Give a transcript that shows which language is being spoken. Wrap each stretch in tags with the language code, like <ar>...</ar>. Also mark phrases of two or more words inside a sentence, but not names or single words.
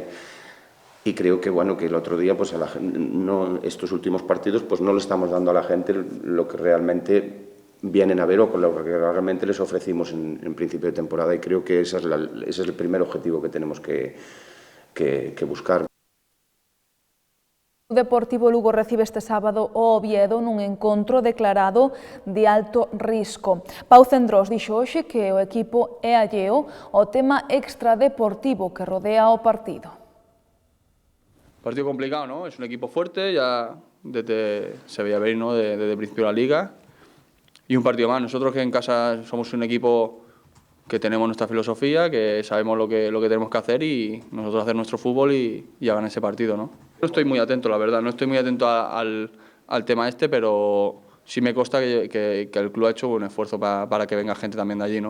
<es>Y creo que bueno, que el otro día pues estos últimos partidos pues no le estamos dando a la gente lo que realmente vienen a ver o con lo que realmente les ofrecimos en principio de temporada, y creo que ese es el primer objetivo que tenemos que buscar.</es> <gl>O Deportivo Lugo recibe este sábado o Oviedo nun encontro declarado de alto risco. Pau Cendrós dixo hoxe que o equipo é alleo ao tema extradeportivo que rodea o partido.</gl> <es>Partido complicado, ¿no? Es un equipo fuerte, ya se veía venir, ¿no? Desde el principio de la liga. Y un partido más. Nosotros que en casa somos un equipo que tenemos nuestra filosofía, que sabemos lo que tenemos que hacer y nosotros hacer nuestro fútbol y a ganar ese partido, ¿no? No estoy muy atento, la verdad, no estoy muy atento al tema este, pero sí me consta que el club ha hecho un esfuerzo para que venga gente también de allí, ¿no?</es>